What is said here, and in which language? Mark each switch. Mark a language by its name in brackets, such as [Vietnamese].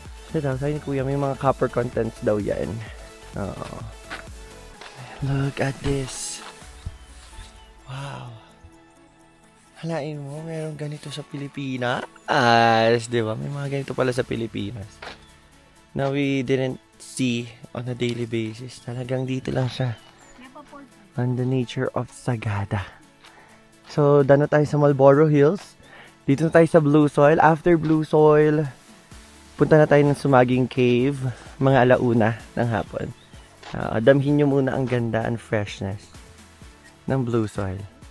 [Filipino] Kasi daw, sabi ni Kuya, may mga copper contents daw yan. Oo. [English] Look at this. Wow. [Filipino] Halain mo, meron ganito sa Pilipinas. Di ba? May mga ganito pala sa Pilipinas. [English] Now we didn't see on a daily basis. [Filipino] Talagang dito lang siya. [English] On the nature of Sagada. [Filipino] So, dano tayo sa Marlboro Hills. Dito na tayo sa Blue Soil. After Blue Soil, punta na tayo ng Sumaging Cave. Mga alauna ng hapon. Damhin nyo muna ang ganda [English] and freshness [Filipino] ng Blue Soil.